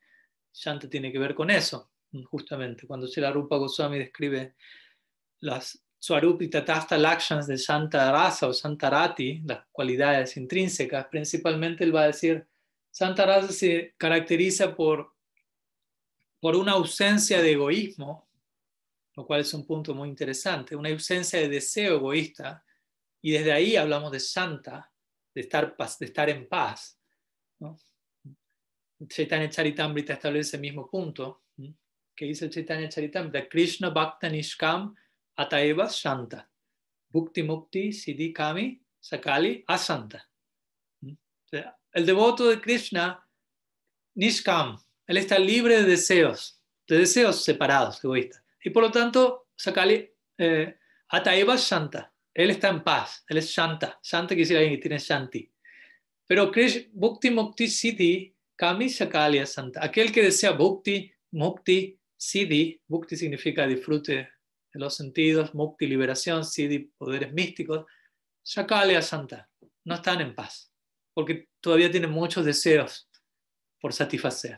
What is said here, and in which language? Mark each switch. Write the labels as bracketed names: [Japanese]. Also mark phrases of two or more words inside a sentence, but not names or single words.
[Spanish] Shanti tiene que ver con eso, justamente. Cuando Srila Rupa Goswami describe las Swarupi Tatastha Lakshans de Santa Rasa o Santa Rati, las cualidades intrínsecas, principalmente él va a decir, Santa Rasa se caracteriza por una ausencia de egoísmo, lo cual es un punto muy interesante, una ausencia de deseo egoísta, y desde ahí hablamos de Santa, de estar en paz, ¿no? Chaitanya Charitamrita establece el mismo punto, ¿no? Que dice el Chaitanya Charitamrita, [Bangla] কৃষ্ণভক্ত নিষ্কাম অতএব শান্ত, ভুক্তি মুক্তি সিদ্ধি কামী সকলি অশান্ত. [Spanish] El devoto de Krishna, Nishkam, él está libre de deseos separados, egoístas. Y por lo tanto, [Bangla] সকলি, অতএব শান্ত, [Spanish] él está en paz, él es Shanta. Shanta quiere decir alguien que tiene Shanti. [Bangla] Pero ভুক্তি মুক্তি সিদ্ধি কামী সকলি অশান্ত, [Spanish] aquel que desea Bhukti, Mukti, Siddhi, Bhukti significa disfrute de los sentidos, Mukti liberación, Siddhi poderes místicos, [Bangla] সকলি অশান্ত, [Spanish] no están en paz, porque todavía tienen muchos deseos por satisfacer.